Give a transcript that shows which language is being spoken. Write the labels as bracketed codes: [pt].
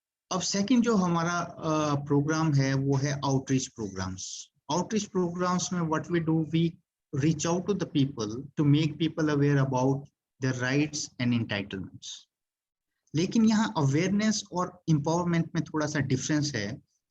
[hi] अब सेकंड जो हमारा प्रोग्राम है वो है आउटरीच प्रोग्राम्स। आउटरीच प्रोग्राम्स में [en] What we do, we reach out to the people to make people aware about their rights and entitlements. [hi] लेकिन यहाँ awareness और empowerment में थोड़ा सा difference है।